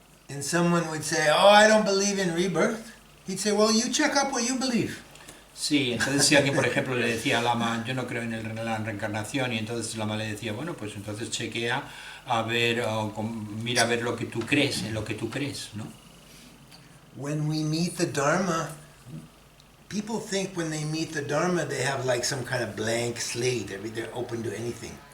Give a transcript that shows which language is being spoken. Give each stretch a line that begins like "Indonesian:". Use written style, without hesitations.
English: And someone would say, I don't believe in rebirth. He'd say, well, you check up what you believe.
Spanish: Sí, entonces si alguien, por ejemplo, le decía a Lama, yo no creo en la reencarnación, y entonces Lama le decía, bueno, pues entonces chequea a ver, mira a ver lo que tú crees, en lo que tú crees, ¿no?
English: When we meet the Dharma, people think when they meet the Dharma, they have like some kind of blank slate. They're open to anything.